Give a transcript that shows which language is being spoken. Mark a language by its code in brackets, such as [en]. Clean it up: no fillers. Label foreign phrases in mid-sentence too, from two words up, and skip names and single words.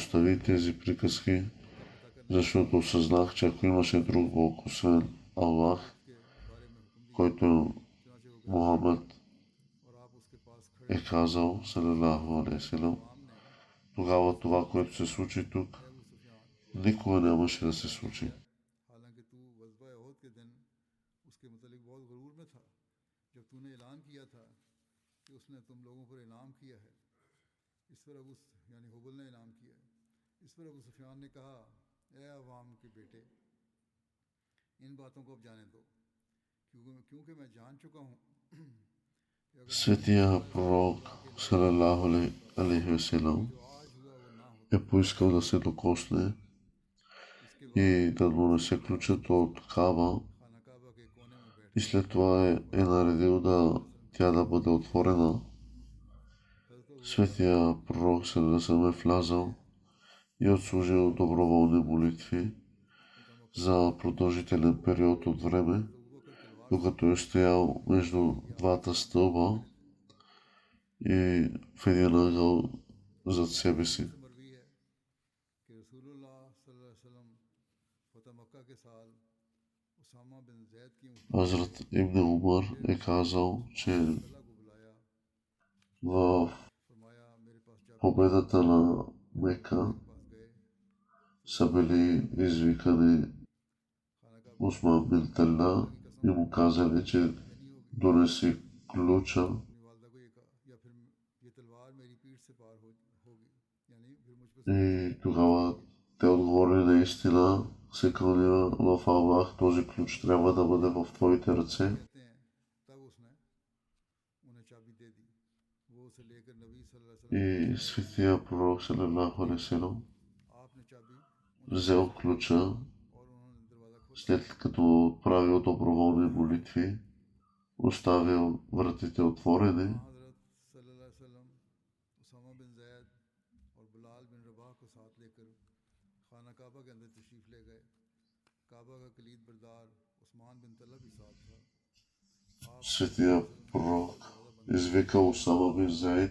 [bg] остави тези приказки, [ur] کا پتا کرنے [bg] защото осъзнах, че ако имаше друг Бог, освен Аллах, [ur] کے بارے میں حکم دیا. [bg] който [ur] چنانچہ وہ گئے [bg] Мохамед [ur] اور آپ اس کے پاس کھڑے [bg] е казал, [ar] صلى الله عليه وسلم, [ur] عوام نے [bg] тогава това, което се случи тук, [ur] اے ابو سفیان [bg] никога нямаше да се случи. [ur] حالانکہ تو وزبا احد کے دن اس کے متعلق بہت غرور میں تھا، جب تو نے اعلان کیا تھا کہ اس نے تم لوگوں پر انعام کیا ہے. اس پر ابو یعنی ہبل نے انعام کیا ہے. اس پر ابو سفیان نے کہا، اے عوام کے بیٹے، ان باتوں کو اب جانے دو، کیونکہ میں جان چکا ہوں کہ اگر [bg] Светия пророк, [ar] صلى الله عليه وسلم, [ur] جو آج ہوا وہ نہ ہوتا, [bg] е поискал да се докосне [ur] اس کے بعد [bg] и да донесе ключът от Каба, [ur] خانہ کعبہ کے کونے میں بیٹھ [bg] и след това е наредил тя да бъде отворена. [ur] हज़रत [bg] Светия пророк [ar] صلى الله عليه وسلم [bg] е влязал и отслужил доброволни молитви за продължителен период от време, [ur] ابو بکر تلوار [bg] докато е стоял между двата стълба и в един ъгъл зад себе си. [ur] سے مروی ہے کہ [ar] رسول الله صلى الله عليه وسلم [ur] فتح مکہ کے سال اسامہ بن زید کی [bg] Хазрат Ибн Умар е казал, че [ur] اللہ کو بلایا, [bg] в [ur] فرمایا میرے پاس جا [bg] победата на Мека [ur] کے پاس گئے, [bg] са били извикани [ur] خانہ کعبہ [bg] Усман бин Талла и му казали, че [ur] نہیں ہوگی. [bg] донеси ключа, [ur] اپنی والدہ کو یہ کہا، یا پھر یہ تلوار میری پیٹھ سے پار ہوگی، یعنی پھر مجھ پر [bg] и тогава те отговорили: наистина се кълня в Аллах, този ключ трябва да бъде в твоите ръце. [ur] کہتے ہیں تب اس نے انہیں چابی دے دی. وہ اسے لے کر نبی [ar] صلى الله عليه وسلم [bg] И светия пророк [ar] صلى الله عليه وسلم [ur] آپ نے چابی [bg] взел ключа, [ur] اور انہوں نے دروازہ کھولا. [bg] след като отправил доброволни молитви, оставил вратите отворени. [ur] حضرت [ar] صلى الله عليه وسلم [ur] اسامہ بن زید اور بلال بن رباح کو ساتھ لے کر خانہ کعبہ کے اندر تشریف لے گئے. کعبہ کا کلید بردار عثمان بن طلحہ بھی ساتھ تھا. आप [bg] Светия пророк извикал Усама бин Заид